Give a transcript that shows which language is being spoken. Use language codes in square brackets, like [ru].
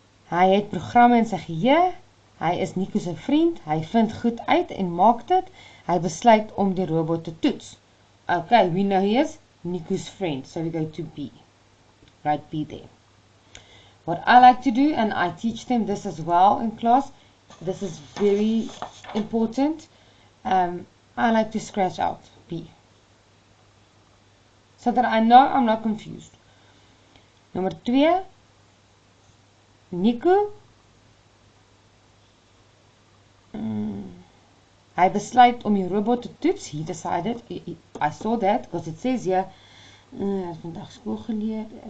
[af] Hy het programme in sy geheue. Hy is Nico se vriend. Hy vind goed uit en maak dit. Hy besluit om die robot te toets. [en] Okay, we know he is Nico's friend. So we go to B. Write B there. What I like to do, and I teach them this as well in class, this is very important. I like to scratch out B. So that I know I'm not confused. [af] Nummer 2. Nico. Hy besluit om die robot te toets. [en] He decided. I saw that because it says here. [af] Hy het vandag skool geleer.